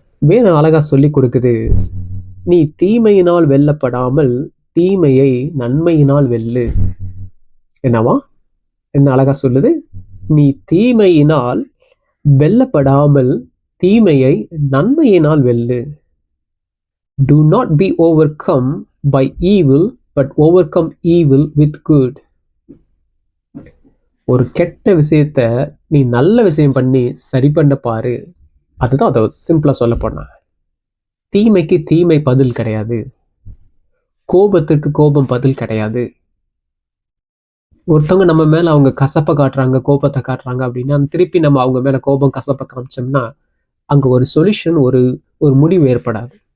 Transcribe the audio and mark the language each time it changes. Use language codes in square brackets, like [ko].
[ta] வேதம் அழகா சொல்லி கொடுக்குது, நீ தீமையினால் வெல்லப்படாமல் தீமையை நன்மையினால் வெல்லு. என்னவா? என்ன அழகா சொல்லுது? நீ தீமையினால் வெல்லப்படாமல் தீமையை நன்மையினால் வெல்லு. [en] Do not be overcome by evil, but overcome evil with good. [ta] ஒரு கெட்ட விஷயத்த நீ நல்ல விஷயம் பண்ணி சரி பண்ண பாரு. அதுதான் அதை சிம்பிளா சொல்ல போனா. தீமைக்கு தீமை பதில் கிடையாது, கோபத்திற்கு கோபம் பதில் கிடையாது. ஒருத்தவங்க நம்ம மேல அவங்க கசப்பை காட்டுறாங்க, கோபத்தை காட்டுறாங்க அப்படின்னா திருப்பி நம்ம அவங்க மேல கோபம் கசப்பை காமிச்சோம்னா அங்க ஒரு சொல்யூஷன், ஒரு முடிவு ஏற்படாது.